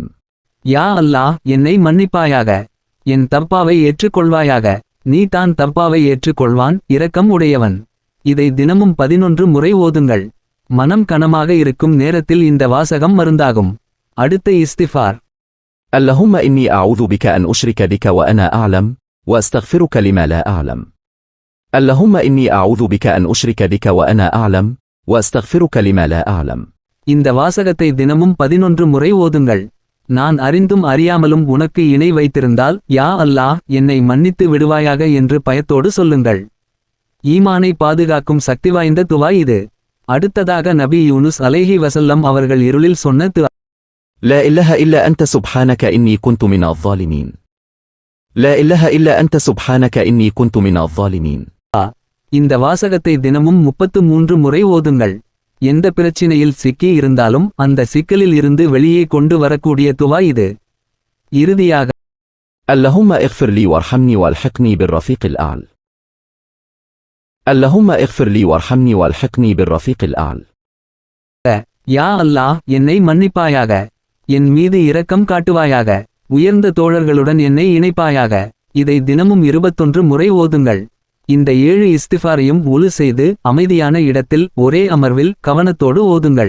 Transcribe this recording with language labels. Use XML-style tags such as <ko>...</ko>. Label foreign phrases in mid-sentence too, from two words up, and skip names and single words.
<ta>யா அல்லாஹ், என்னை மன்னிப்பாயாக, என் தப்பாவை ஏற்றுக்கொள்வாயாக. நீ தான் தப்பாவை ஏற்றுக்கொள்வான், இரக்கம் உடையவன். இதை தினமும் 11 முறை ஓதுங்கள். மனம் கனமாக இருக்கும் நேரத்தில் இந்த வாசகம் மருந்தாகும். அடுத்த இஸ்திஃபார்.</ta> <ar>اللهم إني أعوذ بك أن أشرك بك وأنا أعلم وأستغفرك لما لا أعلم. اللهم إني أعوذ بك أن أشرك بك وأنا أعلم وأستغفرك لما لا أعلم.</ar> <ta>இந்த வாசகத்தை தினமும் 11 முறை ஓதுங்கள். நான் அறிந்தும் அறியாமலும் உனக்கு இணை வைத்திருந்தால், யா அல்லாஹ், என்னை மன்னித்து விடுவாயாக என்று பயத்தோடு சொல்லுங்கள். ஈமானை பாதுகாக்கும் சக்தி வாய்ந்த துவா இது. அடுத்ததாக நபி யூனுஸ்</ta> <ar>عليه وسلم</ar> <ta>அவர்கள் இருளில் சொன்ன துவா.</ta> <ar>لا إله إلا أنت سبحانك إني كنت من الظالمين. لا إله إلا أنت سبحانك إني كنت من الظالمين.</ar> <ta>இந்த வாசகத்தை தினமும் 33 முறை ஓதுங்கள். எந்த பிரச்சினையில் சிக்கி இருந்தாலும் அந்த சிக்கலில் இருந்து வெளியே கொண்டு வரக்கூடிய துவா இது. இறுதியாக,</ta> <ar>اللهم اغفر لي وارحمني والحقني بالرفيق الأعلى. اللهم اغفر لي وارحمني والحقني بالرفيق الأعلى.</ar> <ta>யா அல்லாஹ், என்னை மன்னிப்பாயாக, என் மீது இரக்கம் காட்டுவாயாக, உயர்ந்த தோழர்களுடன் என்னை இணைப்பாயாக. இதை தினமும் 21 முறை ஓதுங்கள். இந்த 7 இஸ்திஃபாரையும் உலு செய்து அமைதியான இடத்தில் ஒரே அமர்வில் கவனத்தோடு ஓதுங்கள்.</ta>